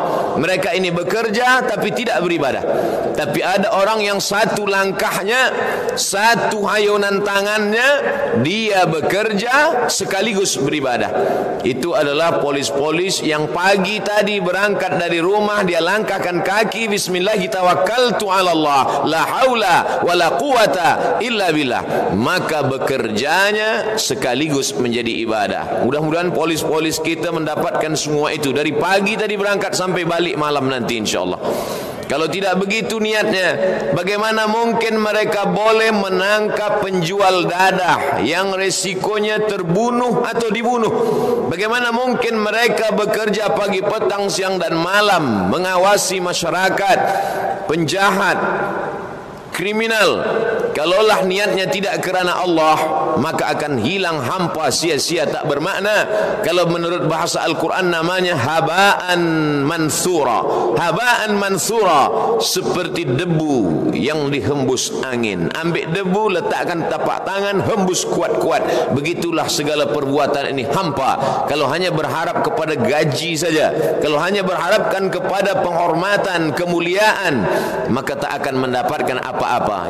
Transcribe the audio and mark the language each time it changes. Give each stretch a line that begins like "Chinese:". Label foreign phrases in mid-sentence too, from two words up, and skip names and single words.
Malay: Mereka ini bekerja tapi tidak beribadah. Tapi ada orang yang satu langkahnya, satu hayunan tangannya, dia bekerja sekaligus beribadah. Itu adalah polis-polis yang pagi tadi berangkat dari rumah, dia langkahkan kaki,
Arabic: بسم الله توكلت على الله، لا حول ولا قوة إلا بالله,
Malay: maka bekerjanya sekaligus menjadi ibadah. Mudah-mudahan polis-polis kita mendapatkan semua itu dari pagi tadi berangkat sampai balik malam nanti insyaallah. Kalau tidak begitu niatnya, bagaimana mungkin mereka boleh menangkap penjual dadah yang resikonya terbunuh atau dibunuh? Bagaimana mungkin mereka bekerja pagi, petang, siang dan malam mengawasi masyarakat, penjahat, kriminal? Kalaulah niatnya tidak kerana Allah, maka akan hilang, hampa, sia-sia, tak bermakna. Kalau menurut bahasa Al-Quran namanya
Arabic: هباءً منثورا. هباءً منثورا,
Malay: seperti debu yang dihembus angin. Ambil debu, letakkan tapak tangan, hembus kuat-kuat. Begitulah segala perbuatan ini hampa. Kalau hanya berharap kepada gaji saja, kalau hanya berharapkan kepada penghormatan, kemuliaan, maka tak akan mendapatkan apa-apa.